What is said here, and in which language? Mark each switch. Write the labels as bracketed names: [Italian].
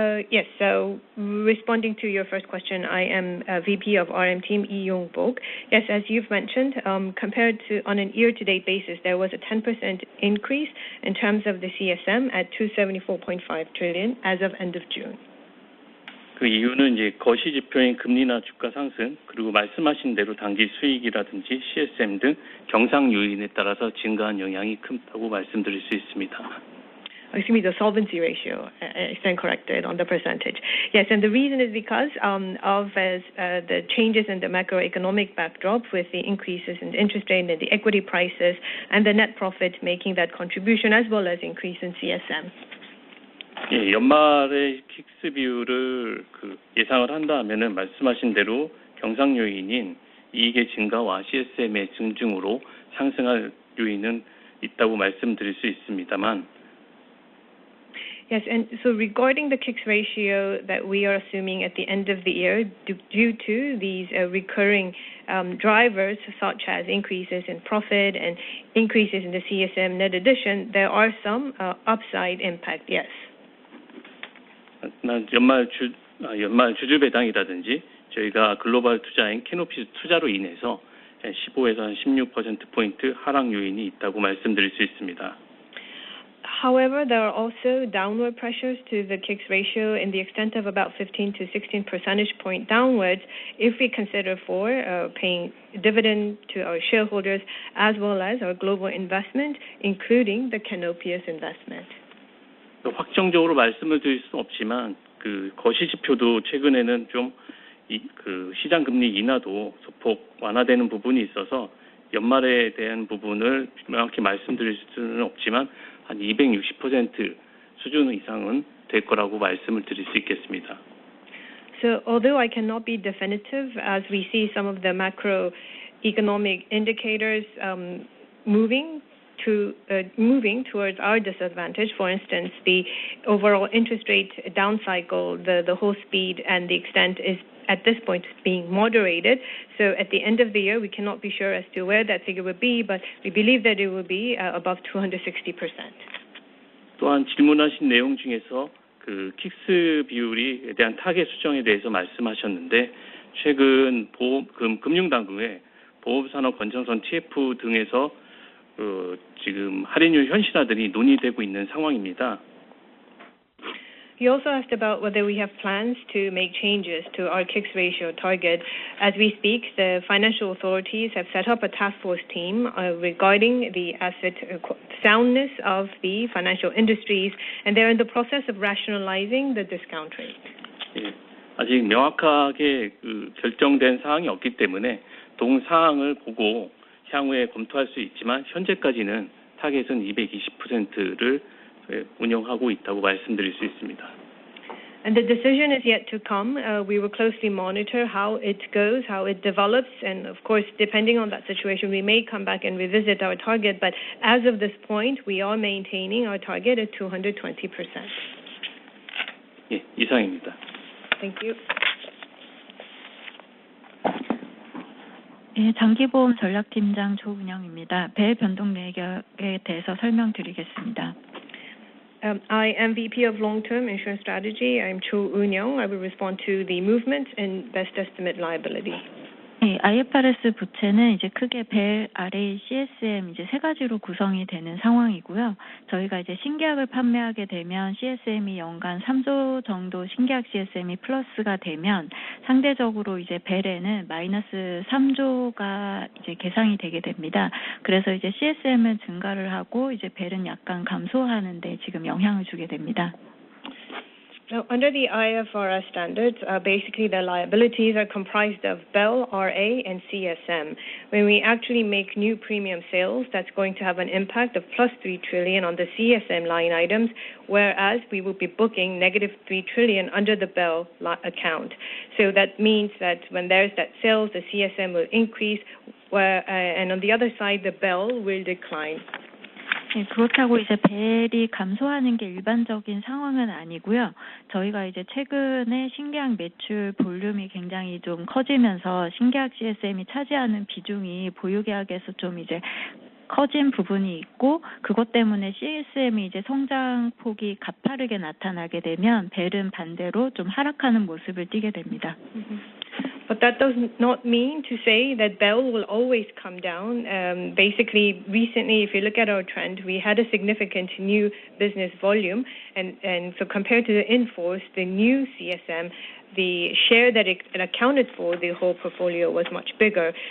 [English] Yes, so responding to your first question, I am VP of RM team, Lee Yong-bok. Yes, as you've mentioned, compared to on an year-to-date basis, there was a 10% increase in terms of the CSM at 274.5 trillion as of end of June. [Korean] 그 이유는 이제 거시 지표인 금리나 주가 상승, 그리고 말씀하신 대로 단기 수익이라든지 CSM 등 경상 요인에 따라서 증가한 영향이 크다고 말씀드릴 수 있습니다. [English] Excuse me, the solvency ratio, I stand corrected on the percentage. Yes, and the reason is because of the changes in the macroeconomic backdrop with the increases in the interest rate and the equity prices and the net profit making that contribution as well as increase in CSM. [Korean] 예, 연말의 킥스 비율을 예상을 한다면은 말씀하신 대로 경상 요인인 이익의 증가와 CSM의 증중으로 상승할 요인은 있다고 말씀드릴 수 있습니다만. [English] Yes, and so regarding the KICS ratio that we are assuming at the end of the year, due to these recurring drivers such as increases in profit and increases in the CSM net addition, there are some upside impact, yes. [Korean] 연말 주주 배당이라든지 저희가 글로벌 투자인 캐노피스 투자로 인해서 15에서 16%포인트 하락 요인이 있다고 말씀드릴 수 있습니다. [English] However, there are also downward pressures to the KICS ratio in the extent of about 15 to 16 percentage point downwards if we consider for paying dividend to our shareholders as well as our global investment, including the Canopius investment. [Korean] 확정적으로 말씀을 드릴 수는 없지만 그 거시 지표도 최근에는 좀 그 시장 금리 인하도 소폭 완화되는 부분이 있어서 연말에 대한 부분을 명확히 말씀드릴 수는 없지만 한 260% 수준 이상은 될 거라고 말씀을 드릴 수 있겠습니다. [English] So although I cannot be definitive as we see some of the macroeconomic indicators moving towards our disadvantage, for instance, the overall interest rate down cycle, the whole speed and the extent is at this point being moderated. So at the end of the year, we cannot be sure as to where that figure will be, but we believe that it will be above 260%. [Korean] 또한 질문하신 내용 중에서 그 킥스 비율에 대한 타겟 수정에 대해서 말씀하셨는데 최근 금융당국의 보험산업 건전성 TF 등에서 지금 할인율 현실화들이 논의되고 있는 상황입니다. [English] He also asked about whether we have plans to make changes to our KICS ratio target. As we speak, the financial authorities have set up a task force team regarding the asset soundness of the financial industries, and they're in the process of rationalizing the discount rate. [Korean] 예, 아직 명확하게 결정된 사항이 없기 때문에 동 사항을 보고 향후에 검토할 수 있지만 현재까지는 타겟은 220%를 운영하고 있다고 말씀드릴 수 있습니다. [English] And the decision is yet to come. We will closely monitor how it goes, how it develops, and of course, depending on that situation, we may come back and revisit our target. But as of this point, we are maintaining our target at 220%. [Korean] 예, 이상입니다. [English] Thank you. [Korean] 예, 장기보험 전략팀장 조은영입니다. 배 변동 내역에 대해서 설명드리겠습니다. [English] I am VP of Long-Term Insurance Strategy. I'm Cho Eun-young. I will respond to the movement in best estimate liability. [Korean] 네, IFRS 부채는 이제 크게 벨, RA, CSM 이제 세 가지로 구성이 되는 상황이고요. 저희가 이제 신계약을 판매하게 되면 CSM이 연간 3조 정도 신계약 CSM이 플러스가 되면 상대적으로 이제 벨에는 마이너스 3조가 이제 계상이 되게 됩니다. 그래서 이제 CSM은 증가를 하고 이제 벨은 약간 감소하는데 지금 영향을 주게 됩니다. [English] Now, under the IFRS standards, basically the liabilities are comprised of BEL, RA, and CSM. When we actually make new premium sales, that's going to have an impact of plus 3 trillion on the CSM line items, whereas we will be booking negative 3 trillion under the BEL account. So that means that when there's that sales, the CSM will increase, and on the other side, the BEL will decline. [Korean] 네, 그렇다고 이제 벨이 감소하는 게 일반적인 상황은 아니고요. 저희가 이제 최근에 신계약 매출 볼륨이 굉장히 좀 커지면서 신계약 CSM이 차지하는 비중이 보유계약에서 좀 이제 커진 부분이 있고 그것 때문에 CSM이 이제 성장폭이 가파르게 나타나게 되면 벨은 반대로 좀 하락하는 모습을 띠게 됩니다. [English] But that does not mean to say that BEL will always come down. Basically, recently, if you look at our trend, we had a significant new business volume, and so compared to the in-force, the new CSM, the share that it accounted for the whole portfolio was much bigger.